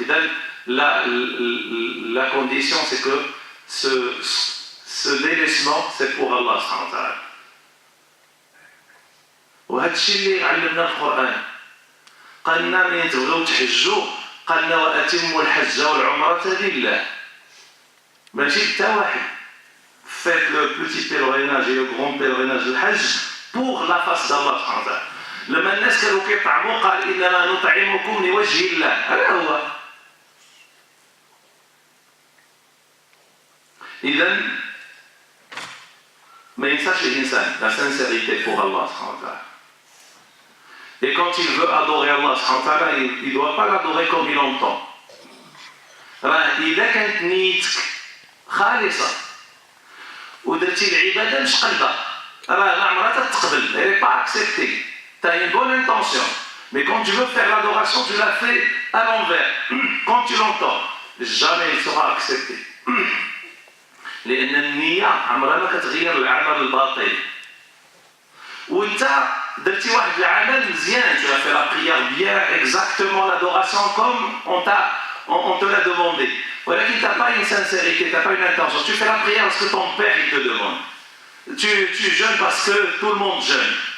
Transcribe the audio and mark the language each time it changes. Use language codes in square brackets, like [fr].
[fr] إذا la condition c'est que ce délaissement c'est pour Allah سبحانه وتعالى. [ar] وهذا الشيء اللي علمنا القرآن. قالنا من تبغوا تحجوا قالنا وأتموا الحج والعمرة لله. ماشي حتى واحد. [fr] Faites le petit pèlerinage et le grand pèlerinage du Hajj pour la face d'Allah سبحانه وتعالى. [ar] لما الناس كانوا كيطعموا قال إنما نطعمكم لوجه الله. هذا هو. إذا ما ينساش الإنسان [fr] la sincérité pour Allah [ar] سبحانه وتعالى. [fr] Et quand il veut adorer Allah subhanahu wa ta'ala, il ne doit pas l'adorer comme il entend. [ar] إذا كانت نيتك خالصة ودرتي العبادة مش قلبها راه ما عمرها تتقبل. [fr] Elle n'est pas acceptée. Tu as une bonne intention. Mais quand tu veux faire l'adoration, tu la fais à l'envers. Quand tu l'entends, jamais il sera accepté. [ar] لأن النية عمرها ما كتغير العمل الباطل. وانت درتي واحد العمل مزيان, [fr] tu as fait la prière bien, exactement l'adoration comme on te l'a demandé. Voilà qu'il n'a pas une sincérité, tu n'as pas une intention. Tu fais la prière parce que ton père il te demande. Tu jeûnes parce que tout le monde jeûne.